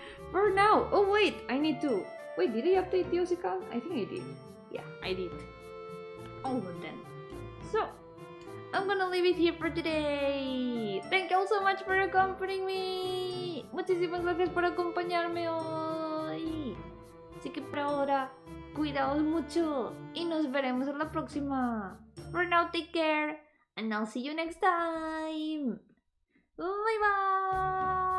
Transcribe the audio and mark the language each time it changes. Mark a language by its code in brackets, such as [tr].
[en] For now, oh wait, I need to wait, did I update the Osika? I think I did. Yeah, I did. All of them. So I'm gonna leave it here for today. Thank you all so much for accompanying me. [es] Muchísimas gracias por acompañarme hoy. Así que por ahora, cuidaos mucho y nos veremos en la próxima. [en] For now, take care and I'll see you next time. Bye bye.